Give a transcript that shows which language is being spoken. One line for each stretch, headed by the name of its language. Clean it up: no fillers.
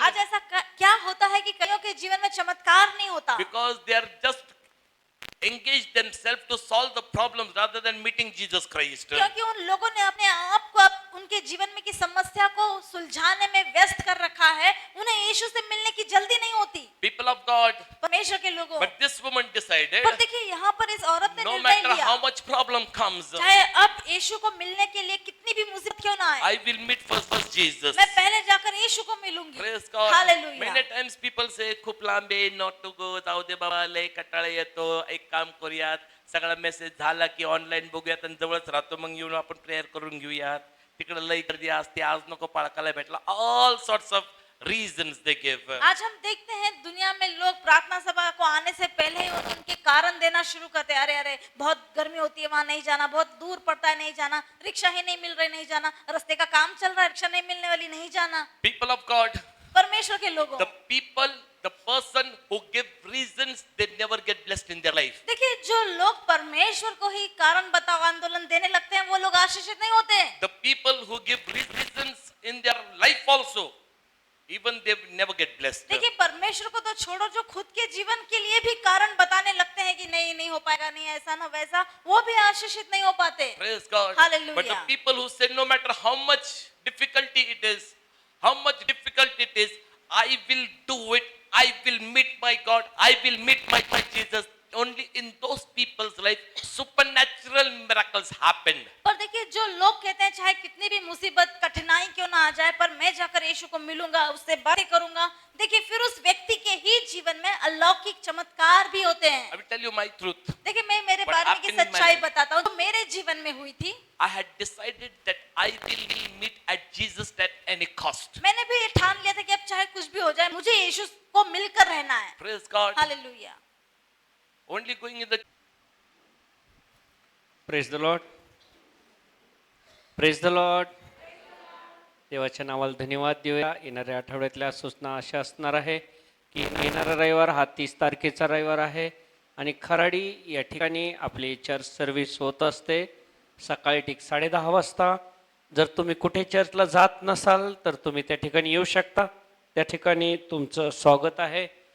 Hindi: आज ऐसा क्या होता है कि कईयों के जीवन में चमत्कार नहीं होता,
English: Because they are just engaged themselves to solve the problems rather than meeting Jesus Christ.
Hindi: क्योंकि उन लोगों ने अपने आप को उनके जीवन में की समस्या को सुलझाने में व्यस्त कर रखा है, उन्हें यीशु से मिलने की जल्दी नहीं होती।
English: People of God,
Hindi: परमेश्वर के लोगों,
English: but this woman decided,
Hindi: पर देखिए यहाँ पर इस औरत ने
English: no
Hindi: निर्णय
English: matter
Hindi: लिया,
English: how much problem comes,
Hindi: चाहे अब यीशु को मिलने के लिए कितनी भी मुसीबत क्यों ना आए,
English: I will meet first Jesus.
Hindi: मैं पहले जाकर यीशु को मिलूंगी।
English: Praise God.
Hindi: Hallelujah.
Marathi: Many times people say खूप लांबे
English: not to go,
Marathi: जाऊ दे बाबा लय कंटाळा येतो, एक काम करूयात, सगळा मेसेज झाला की ऑनलाईन बघूयात आणि जवळच राहतो मग येऊन आपण प्रेयर करून घेऊयात, तिकडे लय गर्दी असते, आज नको पाळकाला भेटला,
English: all sorts of reasons they give.
Hindi: आज हम देखते हैं दुनिया में लोग प्रार्थना सभा को आने से पहले ही उनके कारण देना शुरू करते हैं, अरे अरे बहुत गर्मी होती है वहां नहीं जाना, बहुत दूर पड़ता है नहीं जाना, रिक्शा ही नहीं मिल रही नहीं जाना, रास्ते का काम चल रहा है रिक्शा नहीं मिलने वाली नहीं जाना।
English: People of God,
Hindi: परमेश्वर के लोगों,
English: the person who give reasons, they never get blessed in their life.
Hindi: देखिए जो लोग परमेश्वर को ही कारण बताओ आंदोलन देने लगते हैं वो लोग आशीषित नहीं होते।
English: The people who give reasons in their life also, even they will never get blessed.
Hindi: देखिए परमेश्वर को तो छोड़ो, जो खुद के जीवन के लिए भी कारण बताने लगते हैं कि नहीं नहीं हो पाएगा, नहीं ऐसा ना वैसा, वो भी आशीषित नहीं हो पाते।
English: Praise God. Hallelujah. But the people who say, no matter how much difficulty it is, how much difficult it is, I will do it. I will meet my God. I will meet my Jesus. Only in those people's life, supernatural miracles happened.
Hindi: पर देखिए जो लोग कहते हैं चाहे कितनी भी मुसीबत कठिनाई क्यों ना आ जाए, पर मैं जाकर यीशु को मिलूंगा, उससे बातें करूंगा, देखिए फिर उस व्यक्ति के ही जीवन में अलौकिक चमत्कार भी होते हैं।
English: I will tell you my truth.
Hindi: देखिए मैं मेरे
English: What
Hindi: बारे में की
English: happened in my
Hindi: सच्चाई
English: life?
Hindi: बताता हूँ, जो मेरे जीवन में हुई थी।
English: I had decided that I will meet at Jesus at any cost.
Hindi: मैंने भी ये ठान लिया था कि अब चाहे कुछ भी हो जाए, मुझे यीशु को मिलकर रहना है।
English: Praise God.
Hindi: Hallelujah.
English: Only going in the praise the lord, praise the lord.
Marathi: देवाच्या नावाला धन्यवाद देऊया. येणाऱ्या आठवड्यातल्या सूचना अशा असणार आहे की येणारा रविवार हा 30 तारखेचा रविवार आहे आणि खराडी या ठिकाणी आपली चर्च सर्व्हिस होत असते सकाळी ठीक 10:30 वाजता. जर तुम्ही कुठे चर्चला जात नसाल तर तुम्ही त्या ठिकाणी येऊ शकता, त्या ठिकाणी तुमचं स्वागत आहे.